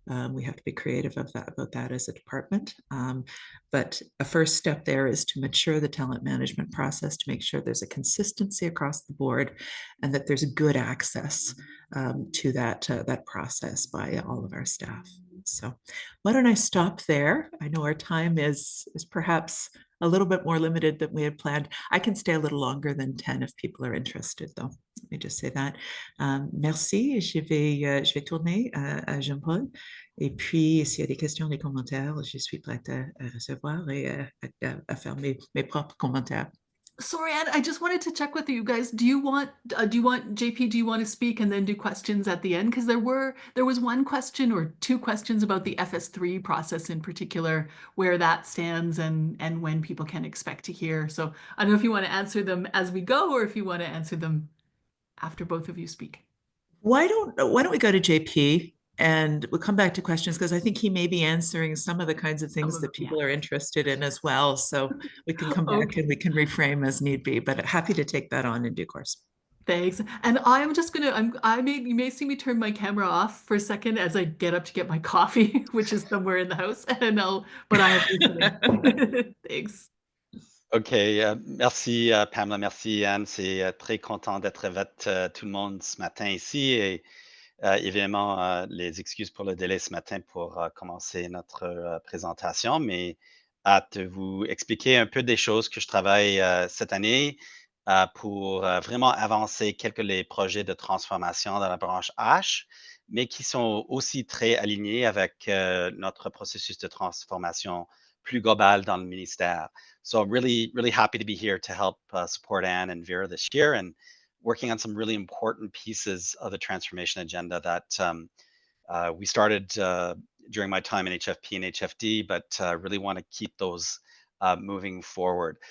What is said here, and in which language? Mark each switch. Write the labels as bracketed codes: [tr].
[en] We have to be creative about that as a department. But a first step there is to mature the talent management process to make sure there's a consistency across the board and that there's good access to that process by all of our staff. So why don't I stop there? I know our time is perhaps a little bit more limited than we had planned. I can stay a little longer than 10 if people are interested, though. Let me just say that. Merci. [fr] Je vais tourner à Jean-Paul. Et puis, s'il y a des questions, des commentaires, je suis prête à recevoir et à faire mes propres commentaires. [en] Sorry, Anne, I just wanted to check with you guys. Do you want JP, do you want to speak and then do questions at the end? Because there was one question or two questions about the FS3 process in particular, where that stands and when people can expect to hear. So I don't know if you want to answer them as we go or if you want to answer them after both of you speak. Why don't we go to JP and we'll come back to questions because I think he may be answering some of the kinds of things that Yeah. people are interested in as well. So we can come back Okay. and we can reframe as need be, but happy to take that on in due course. Thanks. And I'm just gonna, you may see me turn my camera off for a second as I get up to get my coffee, which is somewhere in the house, and but I have listening. Thanks. [fr] OK, merci Pamela, merci Anne. C'est très content d'être avec tout le monde ce matin ici et évidemment les excuses pour le délai ce matin pour commencer notre présentation, mais hâte de vous expliquer un peu des choses que je travaille cette année pour vraiment avancer quelques les projets de transformation dans la branche H, mais qui sont aussi très alignés avec notre processus de transformation plus global dans le ministère. [en] So I'm really happy to be here to help support Anne and Vera this year and working on some really important pieces of the transformation agenda that we started during my time in HFP and HFD, but really want to keep those moving forward.